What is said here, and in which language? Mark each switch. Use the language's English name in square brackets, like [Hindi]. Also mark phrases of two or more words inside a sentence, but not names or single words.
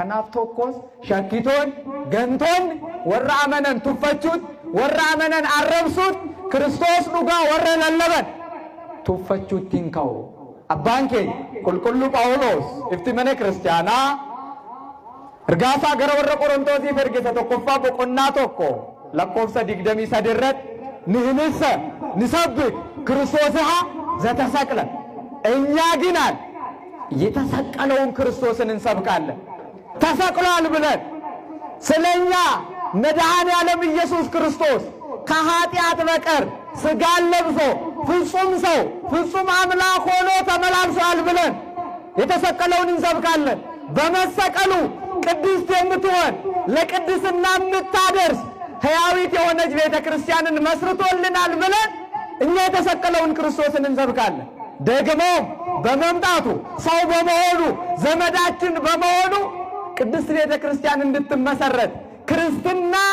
[Oromo] Kanaaf tokkos shakkitoon, gantoonni warra amanan tuffachuut, warra amanan arrabsuut, Kiristoos dhugaa warra lallaban tuffachuutti hin ka'u. Abbaan keenya qulqulluu Phaawulos ifti mana kiristaanaa ergaasaa gara warra Qorontoosiif ergisa tokkoffaa boqonnaa 1 lakkoofsa 23 irratti nihimissa [Geez] ንሰብክ ክርስቶስሃ ዘተሰቅለ [Oromo] እኛ ግናል [Amharic] የተሰቀለውን ክርስቶስን እንሰብካለን። ተሰቅሏል ብለን ስለኛ መድኃኔ ዓለም ኢየሱስ ክርስቶስ ከኃጢአት በቀር ሥጋን ለብሶ ፍጹም ሰው ፍጹም አምላክ ሆኖ ተመላልሷል ብለን የተሰቀለውን እንሰብካለን። በመሰቀሉ ቅድስት የምትሆን ለቅድስና የምታደርስ ሕያዊት የሆነች ቤተ ክርስቲያንን መስርቶልናል ብለን እኛ የተሰቀለውን ክርስቶስን እንሰብካለን። ደግሞ በመምጣቱ ሰው በመሆኑ ዘመዳችን በመሆኑ ቅድስት ቤተ ክርስቲያን እንድትመሰረት ክርስትና